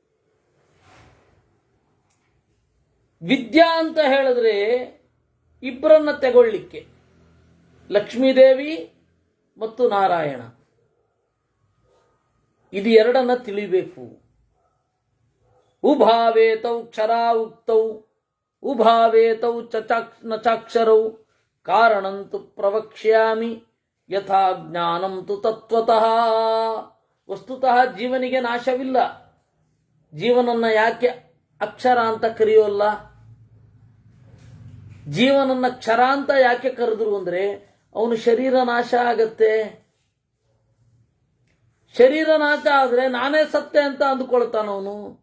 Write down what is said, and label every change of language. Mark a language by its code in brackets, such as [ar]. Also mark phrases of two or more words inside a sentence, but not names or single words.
[kn] ವಿದ್ಯಾ ಅಂತ ಹೇಳಿದ್ರೆ ಇಬ್ಬರನ್ನ ತೆಗೊಳ್ಳಿಕ್ಕೆ, ಲಕ್ಷ್ಮೀದೇವಿ ಮತ್ತು ನಾರಾಯಣ, ಇದು ಎರಡನ್ನ ತಿಳಿಬೇಕು. [sa] ಉಭಾವೇತೌ ಕ್ಷರಾ ಉಕ್ತೌ ಉಭಾವೇತೌ ಚಾಕ್ಷರೌ ಕಾರಣಂತು ಪ್ರವಕ್ಷ್ಯಾಮಿ ಯಥಾ ಜ್ಞಾನಂ ತು ತತ್ವತಃ. [kn] ವಸ್ತುತಃ ಜೀವನಿಗೆ ನಾಶವಿಲ್ಲ. ಜೀವನನ್ನ ಯಾಕೆ ಅಕ್ಷರ ಅಂತ ಕರೆಯೋಲ್ಲ, ಜೀವನನ್ನ ಕ್ಷರ ಅಂತ ಯಾಕೆ ಕರೆದ್ರು ಅಂದ್ರೆ ಅವನು ಶರೀರ ನಾಶ ಆಗತ್ತೆ. ಶರೀರ ನಾಶ ಆದ್ರೆ ನಾನೇ ಸತ್ತೆ ಅಂತ ಅಂದುಕೊಳ್ತಾನವನು.